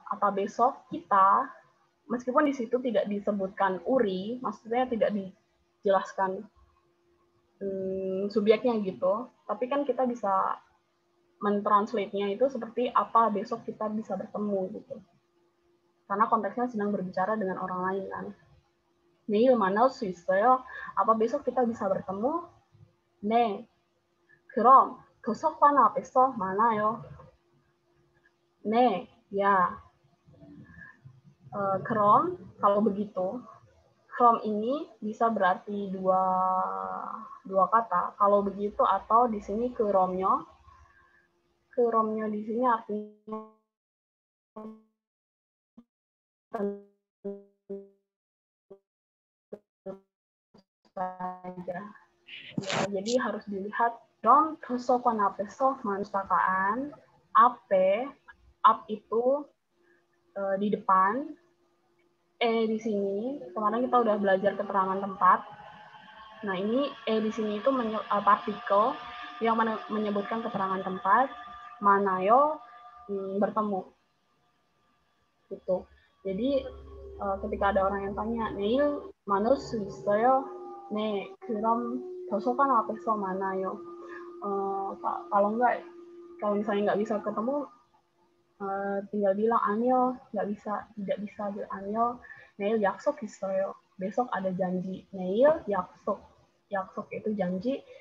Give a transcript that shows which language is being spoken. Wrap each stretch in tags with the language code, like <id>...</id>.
<id>Apa besok kita, meskipun di situ tidak disebutkan uri, maksudnya tidak dijelaskan subjeknya gitu, tapi kan kita bisa mentranslate-nya itu seperti apa besok kita bisa bertemu gitu. Karena konteksnya sedang berbicara dengan orang lain kan.</id> <ko>내일 만날 수 있어요?</ko> <id>Apa besok kita bisa bertemu?</id> <ko>네. 그럼 도서관 앞에서 만나요. 네,</ko> <id>ya. Krom, kalau begitu, krom ini bisa berarti dua kata. Kalau begitu atau di sini keromnya di sini artinya saja. Ya, jadi harus dilihat dom tosokan apeso manstakaan ape up itu di depan, di sini kemarin kita udah belajar keterangan tempat. Nah, ini di sini itu partikel yang menyebutkan keterangan tempat, manayo bertemu gitu. Jadi ketika ada orang yang tanya,</id> <ko>내일 만날 수 있어요? 네, 그럼 도서관 앞에서 만나요.</ko> <id>Kalau misalnya nggak bisa ketemu, tinggal bilang</id> <ko>아니요,</ko> <id>tidak bisa 아니요.</id> <ko>내일 약속 있어요.</ko> <id>Besok ada janji.</id> <ko>내일 약속</ko> <id>itu janji.</id>